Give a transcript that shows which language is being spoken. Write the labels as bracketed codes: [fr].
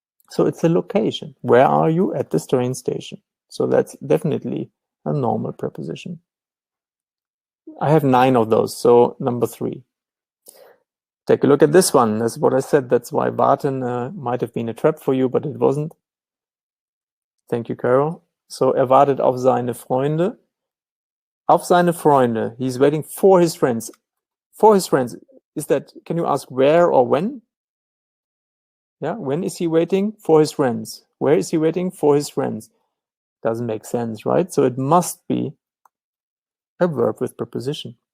[en] So it's a location. Where are you? At this train station. So that's definitely a normal preposition. I have 9 of those, so number 3. Take a look at this one. That's what I said. That's why warten might have been a trap for you, but it wasn't. Thank you, Carol. [de] So er wartet auf seine Freunde. Auf seine Freunde. [en] He's waiting for his friends. For his friends. Is that, can you ask where or when? Yeah, when is he waiting? For his friends. Where is he waiting? For his friends. Doesn't make sense, right? So it must be a verb with preposition.